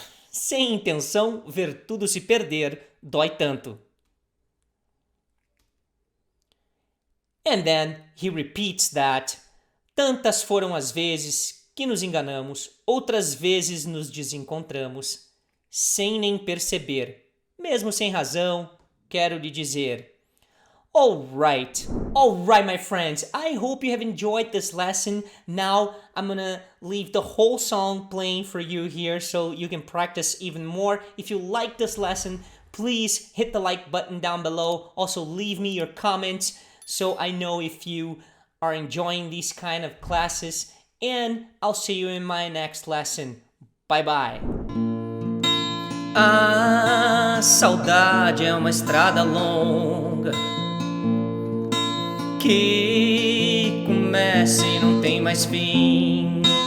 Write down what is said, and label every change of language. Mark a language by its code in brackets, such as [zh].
[pt] Sem intenção, ver tudo se perder dói tanto. [en] And then he repeats that. [pt] Tantas foram as vezes que nos enganamos, outras vezes nos desencontramos, sem nem perceber. Mesmo sem razão, quero lhe dizer. [en] Alright, my friends. I hope you have enjoyed this lesson. Now I'm gonna leave the whole song playing for you here so you can practice even more. If you like this lesson, please hit the like button down below. Also leave me your comments so I know if you are enjoying these kind of classes. And I'll see you in my next lesson. Bye bye. [pt] A saudade é uma estrada longa que começa e não tem mais fim.